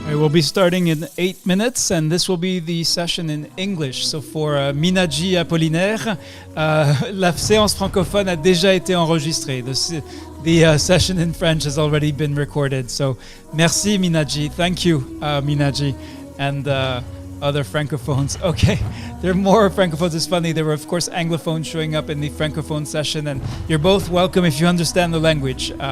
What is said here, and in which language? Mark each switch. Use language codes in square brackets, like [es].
[en] be starting in 8 minutes, and this will be the session in English. [fr] So for Minaji Apollinaire, la séance francophone a déjà été enregistrée. [en] The session in French has already been recorded. So merci Minaji, thank you Minaji, and other francophones. Okay, there are more francophones. It's funny, there were of course anglophones showing up in the francophone session, and you're both welcome if you understand the language.